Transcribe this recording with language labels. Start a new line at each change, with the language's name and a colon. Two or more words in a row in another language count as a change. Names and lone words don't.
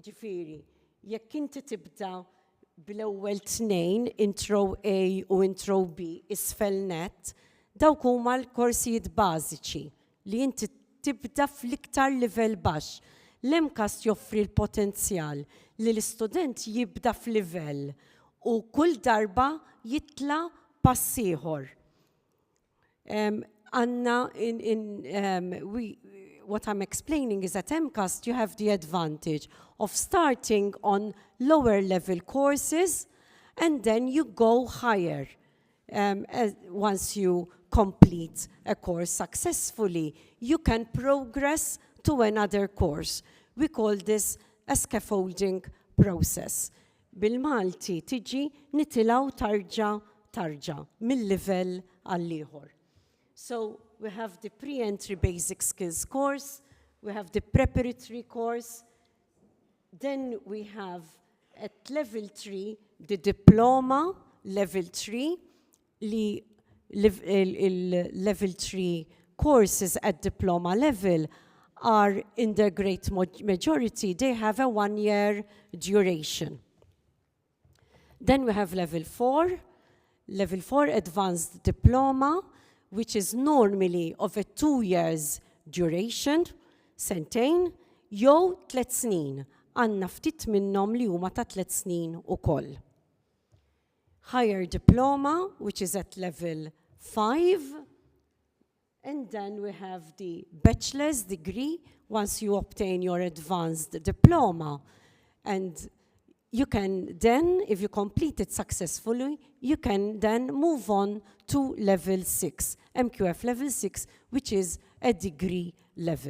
Maltese: Jiġifieri, jekk inti tibda bl-ewwel tnejn, intro A u intro B isfel net, dawk huma l-korsijiet bażiċi li inti tibda fl-iktar livell baxx. L-MCAST joffri l-potenzjal li l-istudent jibda f'livell u kull darba jitla pass ieħor.
English: What I'm explaining is at MCAST you have the advantage of starting on lower level courses and then you go higher. Once you complete a course successfully, you can progress to another course. We call this a scaffolding process.
Maltese: Bil-Malti tiġi nitilaw tarġa mill-livell għall-ieħor.
English: So we have the pre-entry basic skills course, we have the preparatory course, then we have at level 3 the diploma level 3 li level 3 courses at diploma level are in their great majority, they have a 1-year duration. Then we have level 4 advanced diploma, which is normally of a 2 years duration,
Maltese: sentejn, jew 3 snin. Għandna ftit minnhom li huma ta' 3 snin ukoll.
English: Higher diploma, which is at level 5, and then we have the bachelor's degree once you obtain your advanced diploma. And you can then, if you complete it successfully, you can then move on to level 6, MQF level 6, which is a degree level.